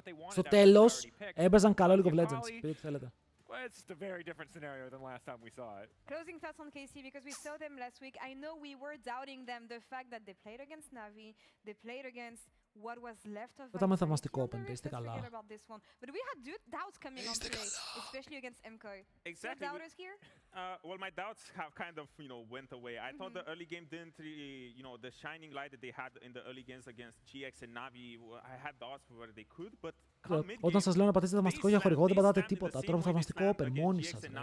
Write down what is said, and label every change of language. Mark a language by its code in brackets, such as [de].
[el] Στο τέλος, έπαιζαν καλό League of Legends. Πείτε τι θέλετε. [en] Well, it's just a very different scenario than last time we saw it. Closing thoughts on KC, because we saw them last week. I know we were doubting them, the fact that they played against Navi, they played against what was left of [el] Ήταν θαυμαστικό Open, είστε καλά. [en] But we had doubts coming on today, especially against Mkoi. Exactly. So doubters here? Well, my doubts have kind of, went away. I thought the early game didn't really, the shining light that they had in the early games against GX and Navi, I had doubts whether they could, but [el] όταν σας λέω να πατήσετε θαυμαστικό για χορηγό, δεν πατάτε τίποτα. Τώρα θαυμαστικό Open, μόνοι σας.